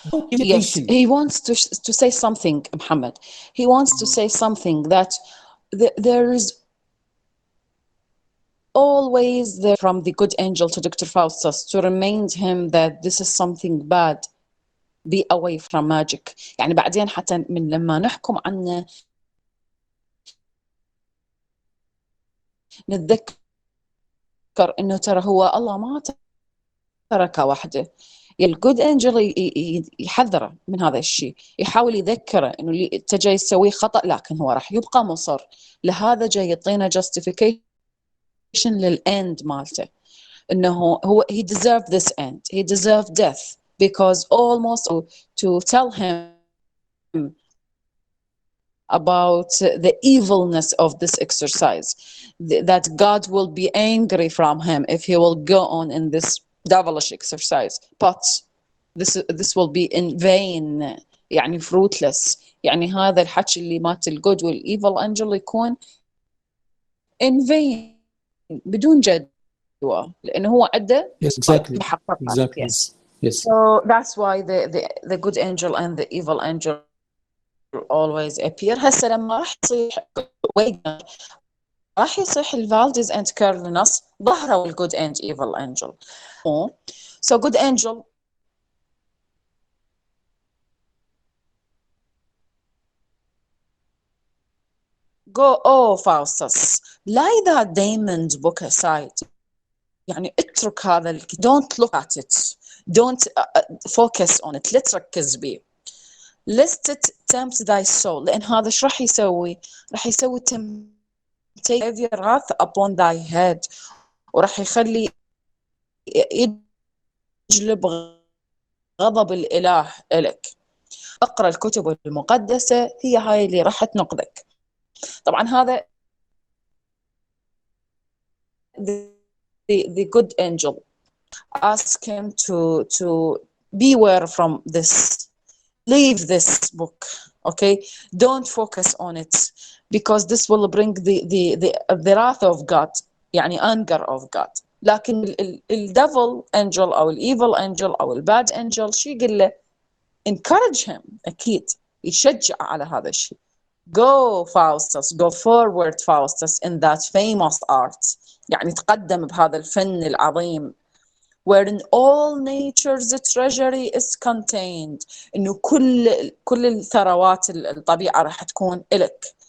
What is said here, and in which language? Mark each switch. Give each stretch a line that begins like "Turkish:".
English: yes, he wants to say something, Muhammad. He wants to say something that there is always there from the good angel to Dr. Faustus to remind him that this is something bad. Be away from magic.
Arabic: يعني بعدين حتى من لما نحكم عنه نتذكر إنه ترى هو الله ما تركه وحده. الجود انجل يحذره من هذا الشيء، يحاول يذكره انه اللي انت جاي تسويه خطأ، لكن هو راح يبقى مصر. لهذا جاي يعطينا
English: justification
Arabic: للاند مالته، انه هو
English: he deserved this end, he deserved death because almost to tell him about the evilness of this exercise, that God will be angry from him if he will go on in this devilish exercise, but this will be in vain، يعني fruitless.
Arabic: يعني هذا الحكي اللي مات الجود والايفل انجل يكون
English: in vain
Arabic: بدون جدوى، لانه هو عنده
English: exactly. Yes. So that's why the good angel and the evil angel always appear.
Arabic: هسه لما راح يصيح ويجر راح يصيح الفالديز and كيرلنس ظهروا الجود and
English: evil angel. So good angel go, oh Faustus, lay that Damon's book aside.
Arabic: يعني اترك هذا
English: don't look at it, don't focus on it،
Arabic: لا تركز بيه.
English: lest it tempt thy soul،
Arabic: لأن هذا ايش راح يسوي؟ راح يسوي
English: temptation wrath upon thy head،
Arabic: وراح يخلي يجلب غضب الإله إلك. اقرأ الكتب المقدسة، هي هاي اللي راح تنقذك. طبعا هذا
English: the good angel ask him to beware from this, leave this book, okay, don't focus on it because this will bring the wrath of God، يعني anger of God.
Arabic: لكن ال
English: devil angel
Arabic: أو ال
English: evil angel
Arabic: أو ال
English: bad angel
Arabic: شو يقول له؟
English: encourage him،
Arabic: أكيد يشجع على هذا الشيء.
English: go Faustus, go forward Faustus in that famous art،
Arabic: يعني تقدم بهذا الفن العظيم
English: wherein all nature's treasury is contained،
Arabic: إنه كل الثروات الطبيعة راح تكون إلك.